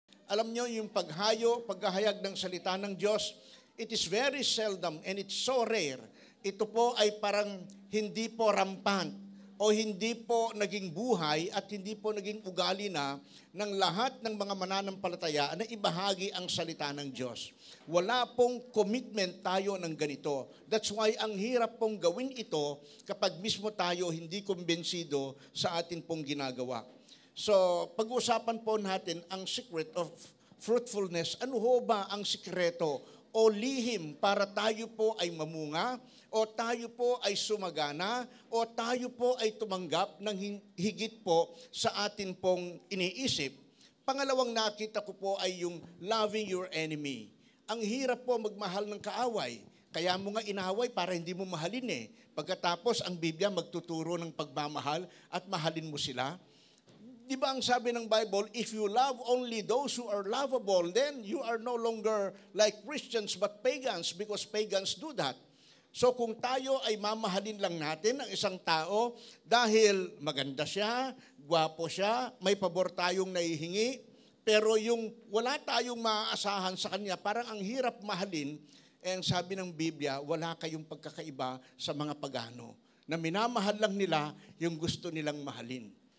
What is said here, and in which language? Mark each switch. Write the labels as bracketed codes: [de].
[tl] Alam nyo, yung paghahayag ng salita ng Diyos, [en] it is very seldom and it's so rare. [tl] Ito po ay parang hindi po rampant o hindi po naging buhay at hindi po naging ugali na ng lahat ng mga mananampalataya na ibahagi ang salita ng Diyos. Wala pong commitment tayo ng ganito. [en] That's why [tl] ang hirap pong gawin ito kapag mismo tayo hindi kumbensido sa atin pong ginagawa. So, pag-uusapan po natin ang secret of fruitfulness. Ano ho ba ang sikreto o lihim para tayo po ay mamunga, o tayo po ay sumagana, o tayo po ay tumanggap ng higit po sa atin pong iniisip? Pangalawang nakita ko po ay yung [en] loving your enemy. [tl] Ang hirap po magmahal ng kaaway. Kaya mo nga inaway para hindi mo mahalin eh. Pagkatapos ang Biblia magtuturo ng pagmamahal at mahalin mo sila. Di ba ang sabi ng [en] Bible, if you love only those who are lovable, then you are no longer like Christians but pagans, because pagans do that. [tl] So kung tayo ay mamahalin lang natin ang isang tao dahil maganda siya, gwapo siya, may pabor tayong naihingi, pero yung wala tayong maaasahan sa kanya, parang ang hirap mahalin, and sabi ng Biblia, wala kayong pagkakaiba sa mga pagano, na minamahal lang nila yung gusto nilang mahalin.